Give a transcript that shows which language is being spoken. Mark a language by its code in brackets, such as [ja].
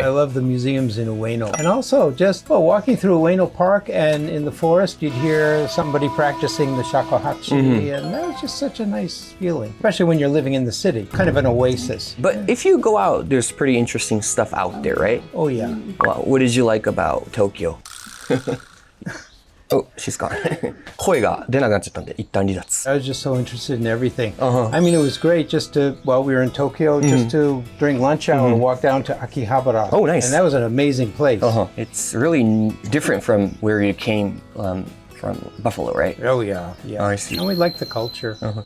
[en] I love the museums in Ueno. And also just walking through Ueno Park and in the forest, you'd hear somebody practicing the shakuhachi. shakuhachi, and that was just such a nice feeling, especially when you're living in the city, kind of an oasis. But if you go out, there's pretty interesting stuff out there, right? Oh yeah. Well, what did you like about Tokyo? Oh, she's gone. [ja] 声が出なくなっちゃったんで、一旦離脱。 [en] I was just so interested in everything. I mean, it was great just to, while we were in Tokyo, just to, during lunch hour, walk down to Akihabara. Oh, nice. And that was an amazing place. It's really different from where you came from Buffalo, right? Oh, yeah. Yeah. Oh, I see. And we liked the culture.